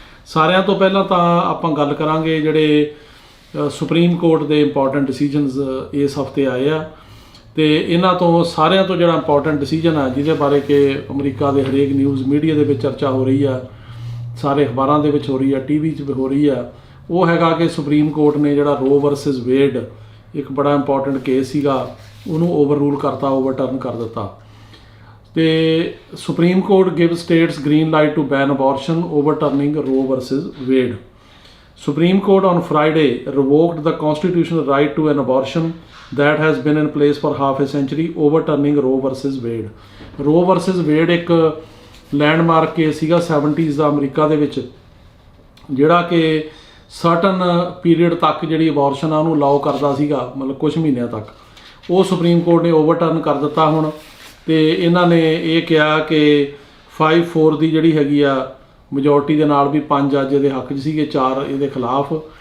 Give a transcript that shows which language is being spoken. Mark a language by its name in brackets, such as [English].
[Punjabi] ਸਾਰਿਆਂ ਤੋਂ ਪਹਿਲਾਂ ਤਾਂ ਆਪਾਂ ਗੱਲ ਕਰਾਂਗੇ ਜਿਹੜੇ ਸੁਪਰੀਮ ਕੋਰਟ ਦੇ ਇੰਪੋਰਟੈਂਟ ਡਿਸੀਜਨਸ ਇਸ ਹਫਤੇ ਆਏ ਆ, ਤੇ ਇਹਨਾਂ ਤੋਂ ਸਾਰਿਆਂ ਤੋਂ ਜਿਹੜਾ ਇੰਪੋਰਟੈਂਟ ਡਿਸੀਜਨ ਆ ਜਿਹਦੇ ਬਾਰੇ ਕਿ ਅਮਰੀਕਾ ਦੇ ਹਰੇਕ ਨਿਊਜ਼ ਮੀਡੀਆ ਦੇ ਵਿੱਚ ਚਰਚਾ ਹੋ ਰਹੀ ਆ, ਸਾਰੇ ਅਖਬਾਰਾਂ ਦੇ ਵਿੱਚ ਹੋ ਰਹੀ ਆ, TV 'ਚ ਹੋ ਰਹੀ ਆ, ਉਹ ਹੈਗਾ ਕਿ ਸੁਪਰੀਮ ਕੋਰਟ ਨੇ ਜਿਹੜਾ ਰੋ ਵਰਸਸ ਵੇਡ ਇੱਕ ਬੜਾ ਇੰਪੋਰਟੈਂਟ ਕੇਸ ਸੀਗਾ ਉਹਨੂੰ ਓਵਰਰੂਲ ਕਰਤਾ, ਓਵਰਟਰਨ ਕਰ ਦਿੱਤਾ। [English] ਤੇ supreme court give states green light to ban abortion, overturning Roe versus Wade. Supreme Court on Friday revoked the constitutional right to an abortion that has been in place for half a century, overturning Roe versus Wade. [Punjabi] Roe versus Wade ਇੱਕ landmark case ਸੀਗਾ 70s ਦਾ America ਦੇ ਵਿੱਚ, ਜਿਹੜਾ ਕਿ certain period ਤੱਕ ਜਿਹੜੀ abortion ਆ ਉਹਨੂੰ ਅਲਾਓ ਕਰਦਾ ਸੀਗਾ, ਮਤਲਬ ਕੁਝ ਮਹੀਨਿਆਂ ਤੱਕ। ਉਹ ਸੁਪਰੀਮ ਕੋਰਟ ਨੇ ਓਵਰਟਰਨ ਕਰ ਦਿੱਤਾ ਹੁਣ, ਤੇ ਇਹਨਾਂ ਨੇ ਇਹ ਕਿਹਾ ਕਿ 5-4 ਦੀ ਜਿਹੜੀ ਹੈਗੀ ਆ ਮੈਜੋਰਟੀ ਦੇ ਨਾਲ ਵੀ 5 ਜੱਜ ਇਹਦੇ ਹੱਕ 'ਚ ਸੀਗੇ, 4 ਇਹਦੇ ਖਿਲਾਫ।